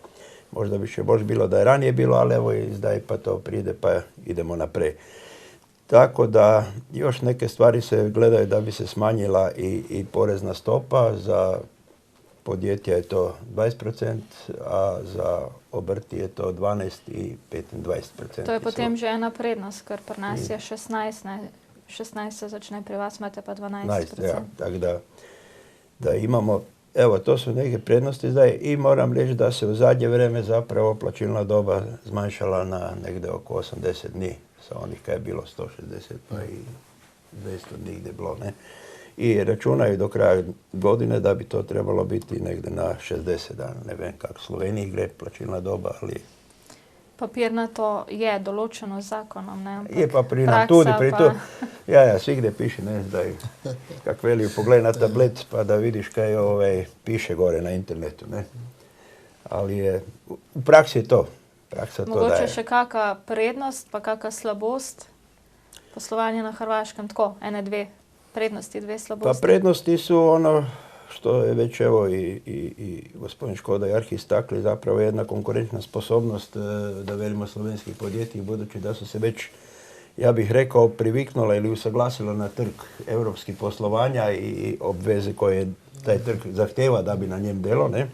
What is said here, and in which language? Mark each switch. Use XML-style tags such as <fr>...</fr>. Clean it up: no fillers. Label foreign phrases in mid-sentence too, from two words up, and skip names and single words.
<hr>Možda bi še bož bilo da je ranije bilo, ali evo i zdaj pa to pride pa idemo naprej. Tako da još neke stvari se gledaju da bi se smanjila i porezna stopa. Za podjetja je to 20%, a za obrti je to 12 i 25%.</hr> <sl>To je potem že ena prednost, ker pri nas je 16, ne? 16 se začne, pri vas imate pa 12%.</sl> <hr>Ja, tako da imamo, evo, to su neke prednosti zdaj i moram reći da se u zadnje vrijeme zapravo plaćilna doba zmanjšala na negdje oko 80 dni, sa onih kaj je bilo 160 pa i 200 dni gdje bilo, ne. I računaju do kraja godine da bi to trebalo biti negdje na 60 dana. Ne vem kako Sloveniji gre plaćilna doba, ali...</hr> <sl>Papirnato je določeno z zakonom, ne?</sl> <hr>Je papirnato tudi pri to. Ja, svigdje piše, ne, zdaj, kak velijo, pogledaj na tablet pa da vidiš kaj piše gore na internetu, ne. Ali je, v praksi je to. Praksa to daje.</hr> <sl>Mogoče še kakšna prednost pa kakšna slabost poslovanja na Hrvaškem, tako, ene, dve prednosti, dve slabosti?</sl> <hr>Pa prednosti su ono što je već evo i gospodin Škoda i Arhi istakli, zapravo jedna konkurentna sposobnost, da velimo slovenskih podjetij, budući da su se već, ja bih rekao, priviknula ili usaglasila na trg europskih poslovanja i obveze koje taj trg zahtjeva da bi na njem delo, ne.</hr>